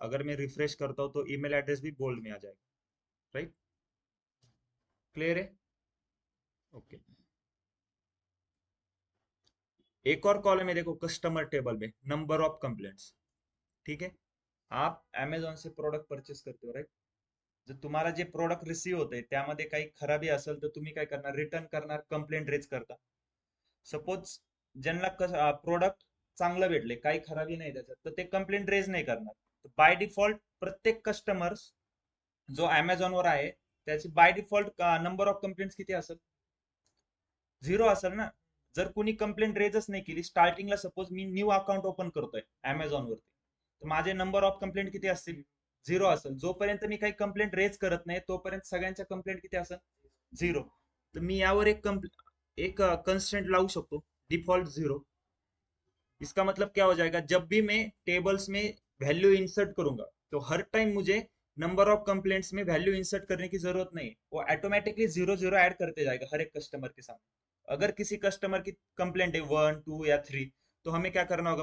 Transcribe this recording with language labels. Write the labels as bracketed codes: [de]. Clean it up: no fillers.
[hi] अगर मैं रिफ्रेश करता हूँ तो ईमेल एड्रेस भी बोल्ड में आ जाएगा, राइट। क्लियर है? ओके। एक और कॉलम है देखो कस्टमर टेबल में, नंबर ऑफ कंप्लेंट्स। ठीक है, आप अमेझॉन से प्रोडक्ट परचेस करते हो, राइट। [mr] जर तुम्हाला जे प्रोडक्ट रिसीव होते त्यामध्ये काही खराबी असेल तर तुम्ही काय करणार? रिटर्न करणार, कंप्लेंट रेज करता। सपोज ज्यांना प्रोडक्ट चांगलं भेटले, काही खराबी नाही त्याच्यात, तर ते कंप्लेंट रेज नाही करणार। बाय डिफॉल्ट प्रत्येक कस्टमर जो अमेझॉन वर आहे त्याची by default number of complaints किती असेल? 0 असेल ना। जर कोणी कंप्लेंट रेजच नाही केली स्टार्टिंगला, सपोज मी न्यू अकाउंट ओपन करतोय अमेझॉन वरती, तर माझे नंबर ऑफ कंप्लेंट किती असतील? 0 असेल। जोपर्यंत मी काही कंप्लेंट रेज करत नाही तोपर्यंत सगळ्यांच्या कंप्लेंट किती असेल? 0। तर मी यावर एक कंस्ट्रेंट लावू शकतो, डिफॉल्ट 0। [hi] इसका मतलब क्या हो जाएगा? जब भी मैं टेबल्स में वैल्यू इंसर्ट करूंगा तो हर टाइम मुझे नंबर ऑफ कंप्लेंट्स में वैल्यू इंसर्ट करने की जरूरत नहीं है। वो ऑटोमेटिकली 0 0 ऐड करते जाएगा हर एक कस्टमर के सामने। अगर किसी कस्टमर की कंप्लेंट है 1 2 या 3, तो हमें क्या करना होगा?